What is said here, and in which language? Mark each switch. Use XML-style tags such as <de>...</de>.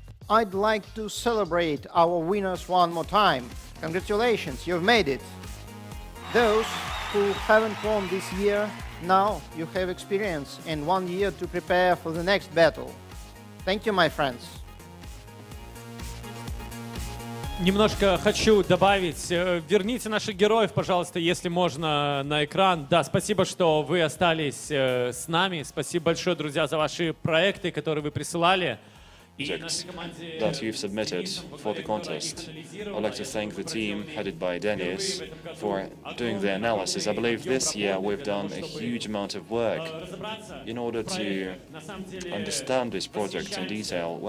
<en>I'd like to celebrate our winners one more time. Congratulations, you've made it. Those who haven't won this year Now you have experience and 1 year to prepare for the next battle. Thank you, my friends.</en> <ru>Немножко хочу добавить. Верните наших героев, пожалуйста, если можно, на экран. Да, спасибо, что вы остались с нами. Спасибо большое, друзья, за ваши проекты, которые вы присылали.</ru> <en>Projects that you've submitted for the contest. I'd like to thank the team headed by Denis for doing the analysis. I believe this year we've done a huge amount of work in order to understand this project in detail.</en>